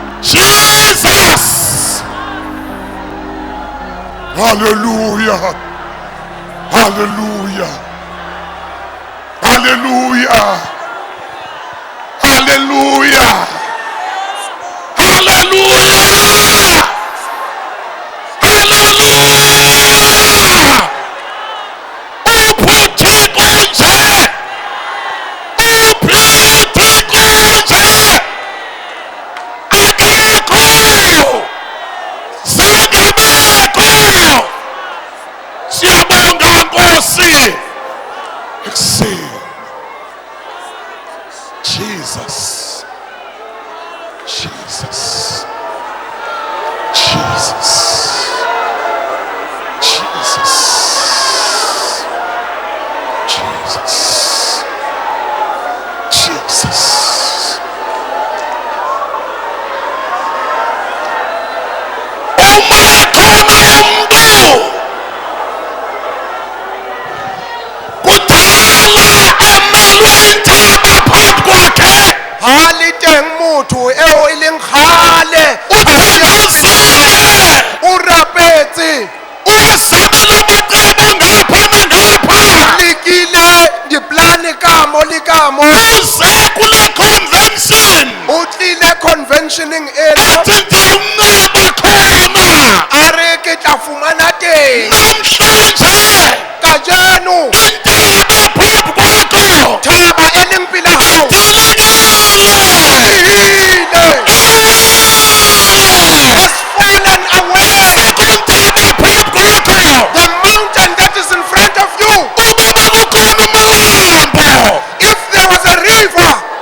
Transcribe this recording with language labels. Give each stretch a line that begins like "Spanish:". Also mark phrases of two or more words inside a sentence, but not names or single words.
English: Jesus. Hallelujah. Hallelujah. Hallelujah. Hallelujah. Hallelujah. Hallelujah.
Zulu: Uphuthi konje. Uphuthi konje. Akekho. Zakabekho. Siyabonga Nkosi.
English: Exhale. Jesus. Jesus. Jesus. Jesus. Jesus. Jesus.
Zulu: Uma khona umuntu kudala emelwe intaba phambi kwakhe
Southern Sotho: Haliteng motho eo e leng kgale
Zulu: uthakazile
Southern Sotho: o rapetse
Zulu: uyazamela amacebo ngapha nangapha
Southern Sotho: lekile diplane ka mo le ka mo
Zulu: uze kule convention
Southern Sotho: o tlile conventioning ena
Zulu: athi ndiyawunceba khona
Southern Sotho: a re ke tla fumana teng
Zulu: namhlanje
Southern Sotho: kajeno
Zulu: intaba phambi kwakho
Southern Sotho: thaba e leng pele hao
English: has fallen away. The mountain that is in front of you, if there was a river